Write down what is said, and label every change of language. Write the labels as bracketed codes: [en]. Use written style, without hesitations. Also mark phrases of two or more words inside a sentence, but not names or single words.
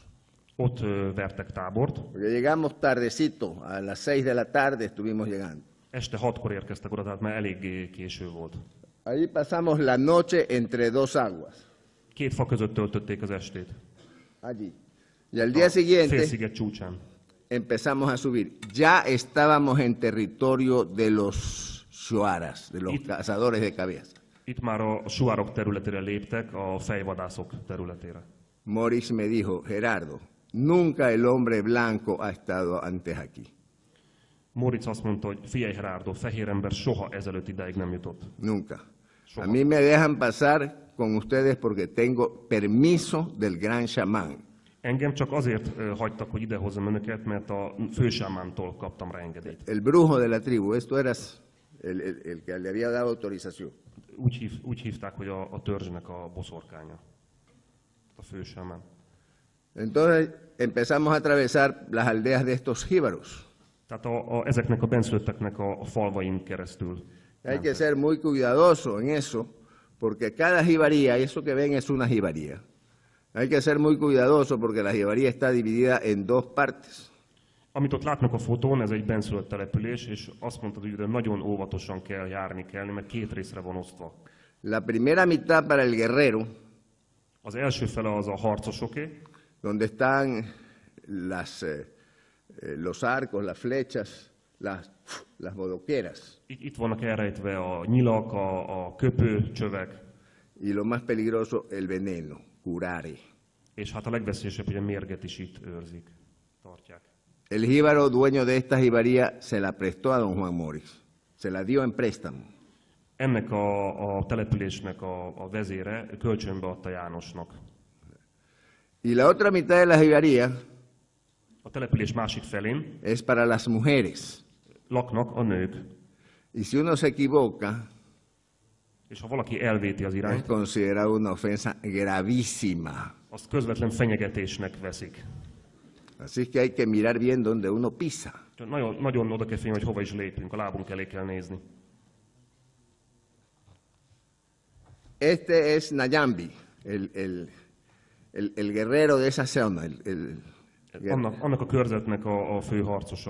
[hu] Ott vertek tábort, [es] Porque llegamos tardecito, a las 6 de la tarde estuvimos llegando. [hu] este 6-kor érkeztek oda, tehát már eléggé késő volt. [es] Allí pasamos la noche entre dos aguas. [hu] Két fa között töltötték az estét. [es] Allí. Y al día siguiente [hu] Félsziget csúcsán. [es] empezamos a subir. Ya estábamos en territorio de los shuaras, de los cazadores de cabezas. [hu] Itt már a suárok területére léptek, a fejvadászok területére. [es] Morix me dijo, Gerardo, nunca el hombre blanco ha estado antes aquí. [hu] Moritz azt mondta, hogy figyelj Gerardo, fehér ember soha ezelőtt ideig nem jutott. [es] Nunca. A mí me dejan pasar con ustedes porque tengo permiso del gran chamán. [hu] Engem csak azért hagytak, hogy idehozzam önöket, mert a fősámántól kaptam rá engedélyt. [es] El brujo de la tribu, esto era el que le había dado autorización. [hu] Úgy hívták, hogy a törzsnek a boszorkánya. A fősámán. [es] Entonces empezamos a atravesar las aldeas de estos jíbaros. [hu] Tehát ezeknek a benszülötteknek a falvain keresztül. [es] Hay que ser muy cuidadoso en eso, porque cada jibaría, eso que ven es una jibaría. Hay que ser muy cuidadoso porque la jibaría está dividida en dos partes. [hu] Amit ott látnak a fotón, ez egy benszülött település, és azt mondtad, hogy nagyon óvatosan kell járni kellni, mert két részre van osztva. [es] La primera mitad para el guerrero, [hu] az első fele az a harcosoké, [es] donde están los arcos, las flechas, las bodoqueras. [hu] Itt vannak elrejtve a nyilak, a köpőcsövek. [es] Y lo más peligroso, el veneno, curare. [hu] És hát a legveszélyesebb, hogy a mérget is itt őrzik, tartják. [es] El jíbaro dueño de esta jibaría se la prestó a don Juan Morix. Se la dio en préstamo. [hu] Ennek a településnek a vezére kölcsönbe adta Jánosnak. [es] Y la otra mitad de la jibaría [hu] a település másik felén [es] es para las mujeres. [hu] Laknak a nők. [es] Y si uno se equivoca, [hu] és ha valaki elvéti az irányt, [es] es considerado una ofensa gravísima. [hu] Azt közvetlen fenyegetésnek veszik. [es] Así que hay que mirar bien donde uno pisa. [hu] Nagyon oda kell figyelni, hogy hova is lépünk, a lábunk elé kell nézni. [es] Este es Nayambi, el guerrero de esa zona. [hu] Annak a körzetnek a fő harcosa.